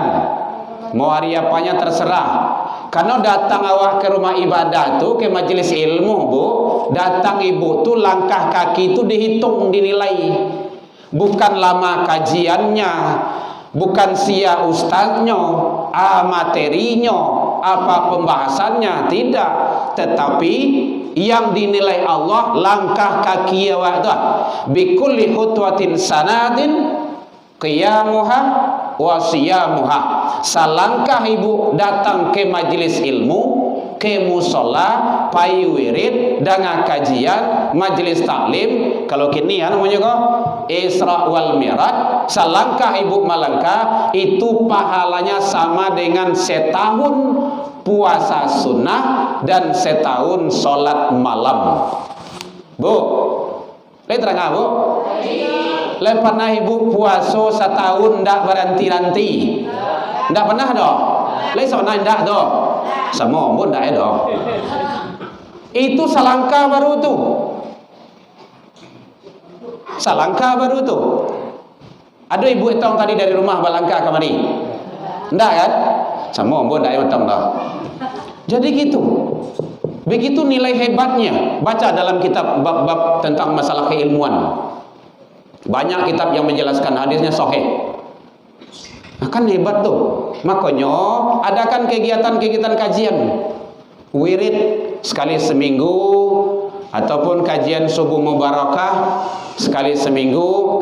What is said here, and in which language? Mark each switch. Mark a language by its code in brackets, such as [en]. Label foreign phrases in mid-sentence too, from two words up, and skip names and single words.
[id] Mau hari apanya terserah. Karena datang awak ke rumah ibadah tu, ke majelis ilmu Bu, datang ibu tu langkah kaki tu dihitung, dinilai. Bukan lama kajiannya, bukan sia ustaznya, materinya, apa pembahasannya, tidak. Tetapi yang dinilai Allah langkah kaki awak tu. [ar] بكل خطوة سنة قيامها وصيامها. [id] Salangkah ibu datang ke majelis ilmu, ke musola, pai wirid, dengan kajian, majelis taklim. [min] Kalau kini ya namanya kok [id] Isra wal Mi'raj, selangkah ibu melangkah itu pahalanya sama dengan setahun puasa sunnah dan setahun sholat malam. [min] Bu, le terang bu? Le pernah ibu puasa setahun ndak berhenti-henti? Ndak pernah doh? Le sana ndak doh? Sama pun ndak doh. Itu selangkah baru tu. Selangkah baru tu. Ada ibu etong tadi dari rumah balangkah kemari? Ndak kan? Sama pun ndak etong dah. [id] Jadi gitu. Begitu nilai hebatnya. Baca dalam kitab bab-bab tentang masalah keilmuan. Banyak kitab yang menjelaskan hadisnya sahih. Akan hebat tuh. Makanya adakan kegiatan-kegiatan kajian. Wirid sekali seminggu ataupun kajian subuh mubarakah sekali seminggu.